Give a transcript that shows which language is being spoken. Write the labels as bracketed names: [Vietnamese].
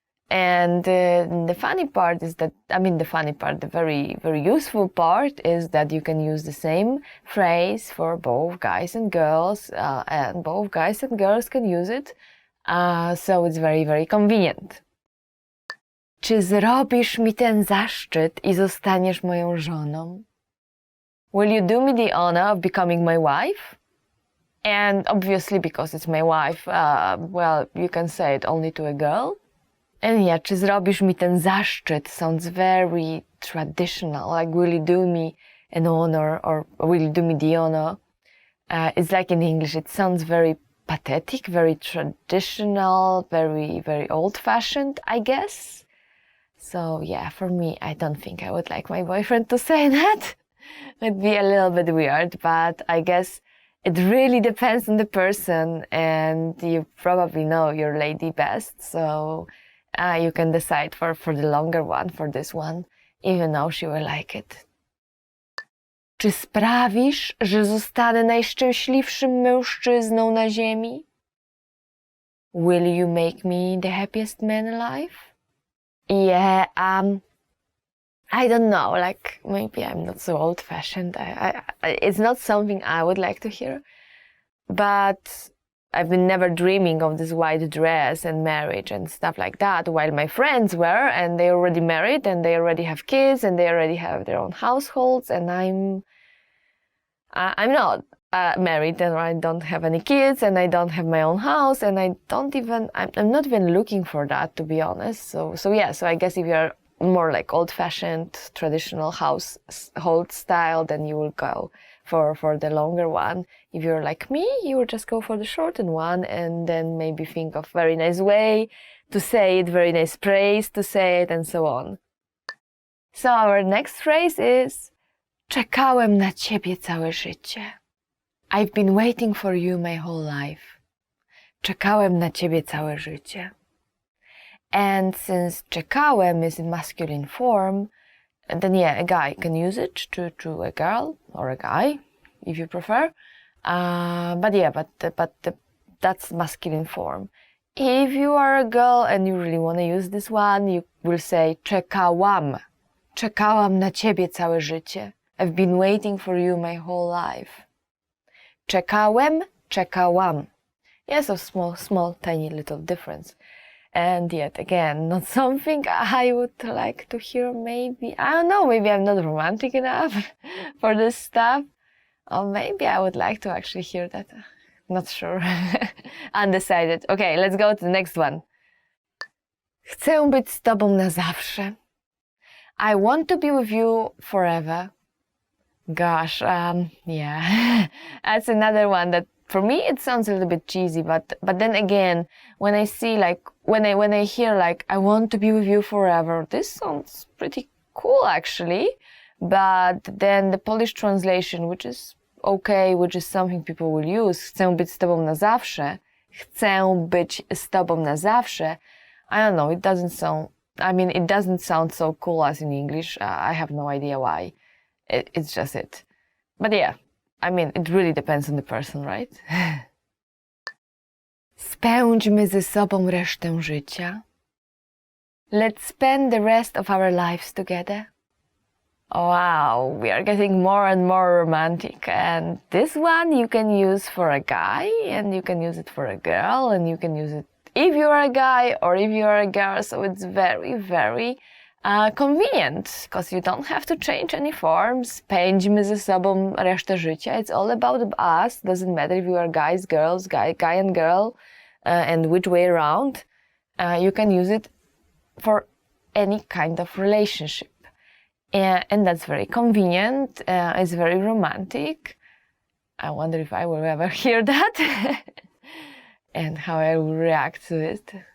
[English] And the funny part is that, the very, very useful part is that you can use the same phrase for both guys and girls, and both guys and girls can use it. So it's very, very convenient. [Polish] Czy zrobisz mi ten zaszczyt I zostaniesz moją żoną? [English] Will you do me the honor of becoming my wife? And obviously, because it's my wife, well, you can say it only to a girl. And [Polish] czy zrobisz mi ten zaszczyt [English] sounds very traditional, like will you do me an honor, or will you do me the honor? It's like in English, it sounds very pathetic, very traditional, very, very old-fashioned, I guess. So yeah, for me, I don't think I would like my boyfriend to say that. It'd be a little bit weird, but I guess it really depends on the person, and you probably know your lady best, so you can decide for the longer one, for this one, even though she will like it. [Polish] Czy sprawisz, że zostanę najszczęśliwszym mężczyzną na ziemi? [English] Will you make me the happiest man alive? Yeah, I don't know, like, maybe I'm not so old-fashioned. It's not something I would like to hear, but I've been never dreaming of this white dress and marriage and stuff like that, while my friends were, and they already married, and they already have kids, and they already have their own households, and I'm not married, and I don't have any kids, and I don't have my own house, and I'm not even looking for that, to be honest. So I guess if you're more like old-fashioned, traditional household style, then you will go for the longer one. If you're like me, you will just go for the shortened one, and then maybe think of very nice way to say it, very nice praise to say it, and so on. So our next phrase is [Polish] czekałem na ciebie całe życie. [English] I've been waiting for you my whole life. [Polish] Czekałem na ciebie całe życie. [English] And since czekałem is in masculine form, then yeah, a guy can use it to a girl or a guy, if you prefer. But that's masculine form. If you are a girl and you really want to use this one, you will say czekałam. [Polish] Czekałam na ciebie całe życie. [English] I've been waiting for you my whole life. [Polish] Czekałem, czekałam. [English] Yeah, so small, tiny little difference. And yet again, not something I would like to hear, maybe. I don't know, maybe I'm not romantic enough for this stuff. Or maybe I would like to actually hear that. Not sure. Undecided. Okay, let's go to the next one. [Polish] Chcę być z tobą na zawsze. [English] I want to be with you forever. Gosh, yeah. That's another one that for me it sounds a little bit cheesy, but then again, when I see like when I hear like I want to be with you forever, this sounds pretty cool actually. But then the Polish translation, which is okay, which is something people will use, [Polish] chcę być z tobą na zawsze, [English] chcę być z tobą na zawsze, I don't know, it doesn't sound so cool as in English. I have no idea why. It's just it. But yeah, it really depends on the person, right? [Polish] Spędźmy ze sobą resztę życia. [English] Let's spend the rest of our lives together. Wow, we are getting more and more romantic. And this one you can use for a guy, and you can use it for a girl, and you can use it if you are a guy or if you are a girl. So it's very, very convenient, because you don't have to change any forms. [Polish] Spędźmy ze sobą resztę życia. [English] It's all about us. Doesn't matter if you are guys, girls, guy and girl, and which way around. You can use it for any kind of relationship. And that's very convenient. It's very romantic. I wonder if I will ever hear that and how I will react to it.